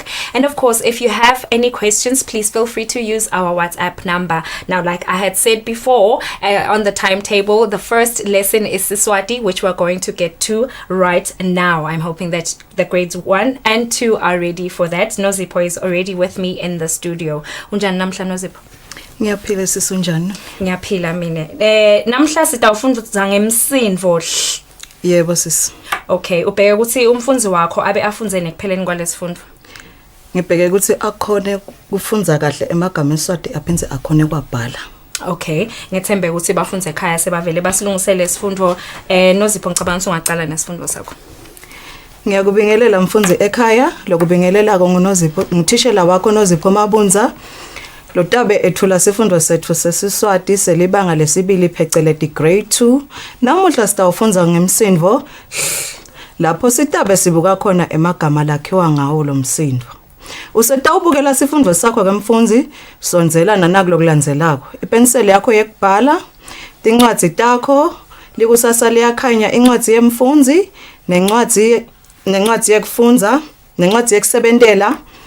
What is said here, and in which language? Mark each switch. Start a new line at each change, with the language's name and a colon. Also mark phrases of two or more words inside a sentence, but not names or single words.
English: And of course, if you have any questions, please feel free to use our WhatsApp number. Now, like I had said before, on the timetable, the first lesson is Siswati, which we're going to get to right now. I'm hoping that the grades 1 and 2 are ready for that. Nozipho is already with me in the studio.
Swati: Unjani namhla Nozipho? Ngiyaphila sisi unjani? Ngiyaphila mina. Namhla sitawufunda ngemsindvo. Yebo sisi. Okay, ubheke ukuthi umfundzi wakho abe afunze nekupheleni kwalesifundvo. Ngibheke ukuthi akhone kufunza kahle emagama eSwati aphenze akhone kwabhala. Okay, ngethembe ukuthi bafunze ekhaya sebavele basilungisele isifundvo. Nozipho ngicabanga ungaqala nesifundvo sakho. Ngiyakubingelela mfundzi ekhaya, lokubingelela ngoNozipho, ngithishela wakho Nozipho Mabunza. Lotabe ethula sifundvo sethu sesiswati selibanga lesibili pheceleti grade 2. Namuhla sitawufunza ngemsindvo lapho sitabe sibuka khona emagama lakhiwa ngawo lo msindvo. Usetawubukela sifundvo sakho kemfundzi, sonzela nanakulokulandzelako. Ipenseli yakho yekubhala, tincwadzi takho, likusasa liyakhanya incwadzi yemfundzi, nencwadzi yekufundza, nencwadzi yekusebentela.